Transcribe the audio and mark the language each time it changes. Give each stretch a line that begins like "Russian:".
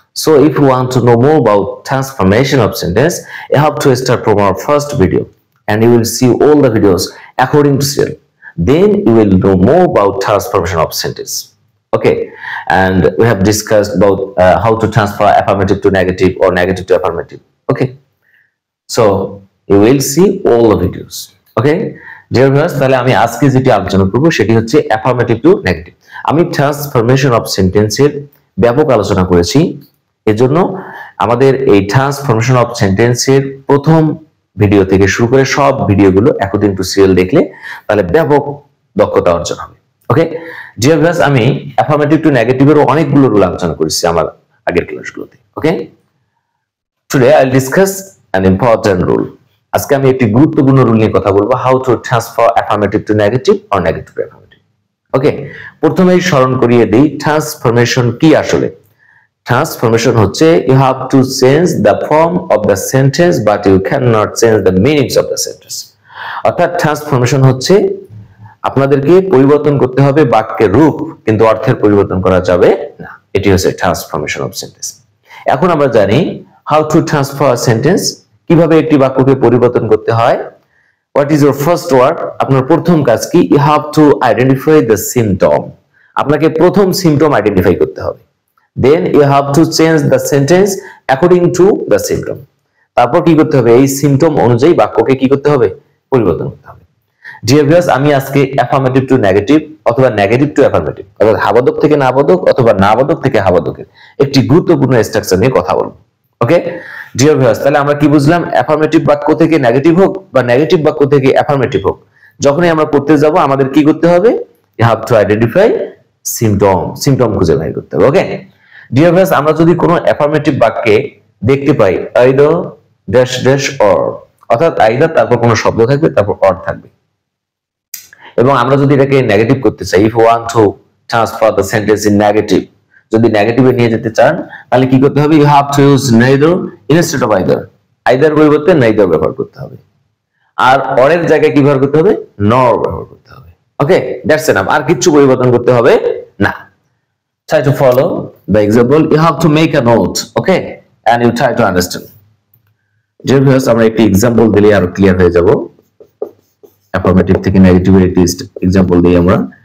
English: So if you want to know more about transformation of sentence, you have to start from our first video and you will see all the videos according to serial. Then you will know more about transformation of sentence. Okay, and we have discussed about how to transfer affirmative to negative or negative to affirmative. Okay, so you will see all the videos. Okay, dear viewers,
Bangla: তাহলে আমি আজকে যেটা আলোচনা করব সেটি হচ্ছে affirmative to negative. আমি transformation of sentence এর ব্যাপক আলোচনা করেছি। এজন্য আমাদের এই transformation of sentence এর প্রথম ভিডিও থেকে শুরু করে সব ভিডিওগুলো অ্যাকর্ডিং টু সিরিয়াল দেখলে তাহলে ব্যাপক দক্ষতা অর্জন হবে। ওকে ডিয়ার ভিউয়ার্স, আমি অ্যাফার্মেটিভ টু নেগেটিভের অনেকগুলো রুল আলোচনা করেছি আমার আগের ক্লাসগুলোতে।
English: Okay, today I will discuss an important rule.
Bangla: আজকে আমি একটি গুরুত্বপূর্ণ রুল নিয়ে কথা বলবো,
English: How to transfer affirmative to negative or negative to affirmative.
Bangla: ওকে, প্রথমেই স্মরণ করিয়ে দেই ট্রান্সফরমেশন কি আসলে।
English: Transformation হচ্ছে you have to change the form of the sentence but you cannot change the meanings of the sentence.
Bangla: অর্থাৎ ট্রান্সফরমেশন হচ্ছে আপনাদেরকে পরিবর্তন করতে হবে বাক্যের রূপ, কিন্তু অর্থের পরিবর্তন করা যাবে না। এটি হচ্ছে ট্রান্সফরমেশন অফ সেন্টেন্স। এখন আমরা জানি
English: how to transfer a sentence,
Bangla: কিভাবে একটি বাক্যকে পরিবর্তন করতে হয়।
English: What is your first word?
Bangla: আপনার প্রথম কাজ কি?
English: You have to identify the symptom.
Bangla: আপনাকে প্রথম সিম্পটম আইডেন্টিফাই করতে হবে।
English: Then you have to change the sentence according to the symptom.
Bangla: তারপর কি করতে হবে? এই সিম্পটম অনুযায়ী বাক্যকে কি করতে হবে? পরিবর্তন করতে হবে। ডিয়ার ভিউয়ার্স, আমি আজকে অ্যাফার্মেটিভ টু নেগেটিভ অথবা নেগেটিভ টু অ্যাফার্মেটিভ অর্থাৎ হাবাদক থেকে নাবাদক অথবা নাবাদক থেকে হাবাদকের একটি গুরুত্বপূর্ণ স্ট্রাকচার নিয়ে কথা বলবো। ওকে ডিয়ার ভিউয়ার্স, তাহলে আমরা কি বুঝলাম? অ্যাফার্মেটিভ বাক্য থেকে নেগেটিভ হোক বা নেগেটিভ বাক্য থেকে অ্যাফার্মেটিভ হোক, যখনই আমরা করতে যাব আমাদের কি করতে হবে?
English: you have to identify symptom
Bangla: খুঁজে বের করতে হবে। ওকে ডিয়ার ভিউয়ার্স, আমরা যদি কোনো অ্যাফার্মেটিভ বাক্যে দেখতে পাই আইদার ড্যাশ ড্যাশ অর, অর্থাৎ আইদার তারপর কোনো শব্দ থাকবে তারপর অর থাকবে, এবং আমরা যদি এটাকে নেগেটিভ করতে চাই,
English: if you want to transfer the sentence in negative,
Bangla: যদি নেগেটিভে নিয়ে যেতে চান তাহলে কি করতে হবে?
English: You have to use neither instead of either.
Bangla: Either পরিবর্তে নেইদার ব্যবহার করতে হবে, আর অরের জায়গায় কি ব্যবহার করতে হবে? নর ব্যবহার করতে হবে। ওকে,
English: that's enough,
Bangla: আর কিছু পরিবর্তন করতে হবে না।
English: Try to follow the example. You have to make a note, okay, and you try to understand. Dear viewers,
Bangla: আমরা একটি एग्जांपल দিলে আরো ক্লিয়ার হয়ে যাব। অ্যাফার্মেটিভ থেকে নেগেটিভ এর একটি एग्जांपल দেই আমরা।